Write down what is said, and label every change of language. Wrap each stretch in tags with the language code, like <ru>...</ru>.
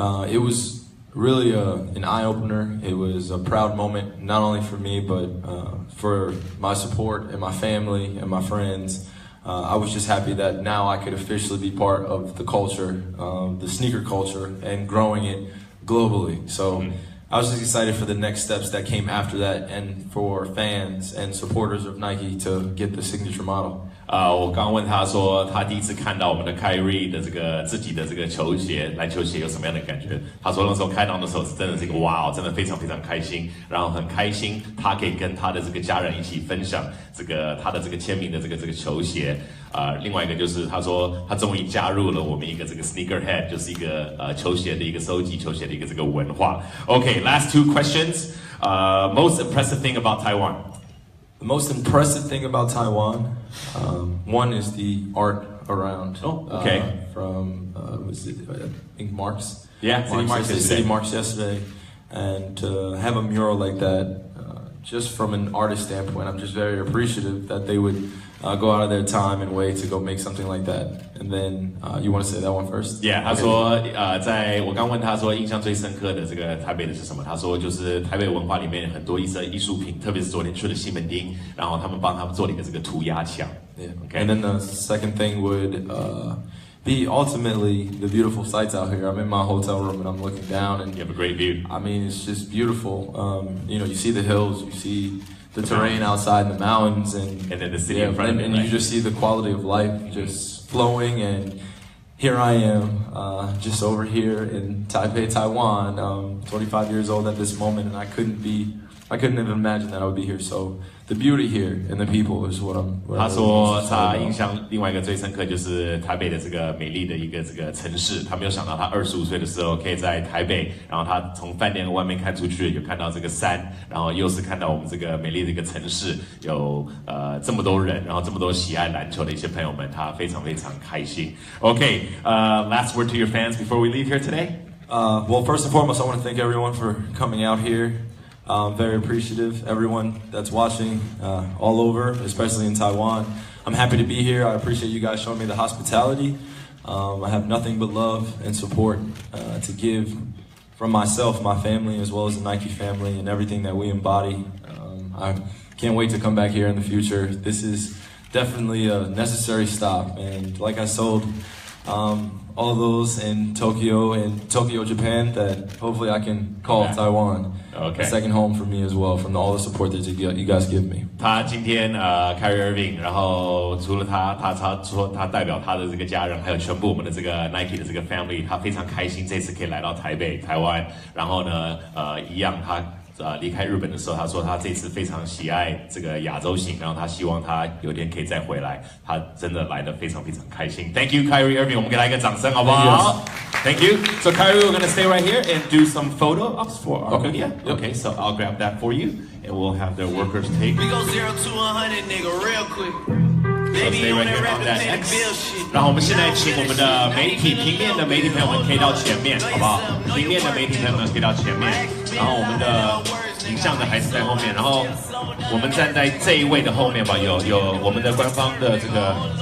<en>It was really an eye-opener. It was a proud moment, not only for me, but for my support and my family and my friends. I was just happy that now I could officially be part of the culture, the sneaker culture, and growing it globally. So I was just excited for the next steps that came after that, and for fans and supporters of Nike to get the signature model.</en> <zh>我刚刚问他说，他第一次看到我们的 Kyrie 的这个自己的这个球鞋，篮球鞋有什么样的感觉？他说那时候看到的时候是真的是一个哇，真的非常非常开心，然后很开心他可以跟他的这个家人一起分享这个他的这个签名的这个球鞋。另外一个就是他说他终于加入了我们一个这个 sneakerhead， 就是一个球鞋的一个收集球鞋的一个这个文化。</zh> <en>Okay, last two questions. Most impressive thing about Taiwan. The most impressive thing about Taiwan, one is the art around. Oh, okay. From was it? I think Marks. Yeah, City Marks yesterday. City Marks yesterday, and to have a mural like that just from an artist standpoint, I'm just very appreciative that they would go out of their time and way to go make something like that. And then you want to say that one first?</en> <zh>Yeah， 他说在我刚问他说印象最深刻的这个台北的是什么？他说就是台北文化里面很多艺术品，特别是昨天去了西门町，然后他们帮他们做了一个这个涂鸦墙。</zh> <en>Yeah. Okay. And then the second thing would be ultimately the beautiful sights out here. I'm in my hotel room and I'm looking down and you have a great view. I mean, it's just beautiful. You know, you see the hills, you see the terrain outside, the mountains, and then the city in front of it, and right? You just see the quality of life just flowing. And here I am, just over here in Taipei, Taiwan, 25 years old at this moment, and I couldn't even imagine that I would be here. So the beauty here and the people is what I'm.</en> <zh>他说他印象另外一个最深刻就是台北的这个美丽的一个这个城市，他没有想到他25岁的时候可以在台北，然后他从饭店外面看出去有看到这个山，然后又是看到我们这个美丽的一个城市，有这么多人，然后这么多喜爱篮球的一些朋友们，他非常非常开心。</zh> <en>Okay, last word to your fans before we leave here today. Well, first and foremost, I want to thank everyone for coming out here. I'm very appreciative, everyone that's watching all over, especially in Taiwan. I'm happy to be here. I appreciate you guys showing me the hospitality. I have nothing but love and support to give from myself, my family, as well as the Nike family and everything that we embody. I can't wait to come back here in the future. This is definitely a necessary stop. And like I told all those in Tokyo, Japan, that hopefully I can call Taiwan a second home for me as well, from all the support that you guys give me.</en> <zh>他今天Kyrie Irving， 然后除了他说他代表他的这个家人，还有全部我们的这个 Nike 的这个 family， 他非常开心这次可以来到台湾，然后呢一样他。离开日本的时候，他说他这次非常喜爱这个亚洲行，然后他希望他有天可以再回来。他真的来得非常非常开心。 Thank you, Kyrie Irving， 我们给他一个掌声，好不好 ？Thank you.</zh> <en>So Kyrie, we're gonna stay right here and do some photo ops for our media. Okay, so I'll grab that for you, and we'll have the workers take. We go 0 to 100, nigga, real quick. So stay right here on that X.</en> <zh>然后我们现在请我们的媒体平面的媒体朋友们可以到前面，好不好？平面的媒体朋友们可以到前面，然后我们的影像的还是在后面，然后我们站在这一位的后面吧，有我们的官方的这个</zh>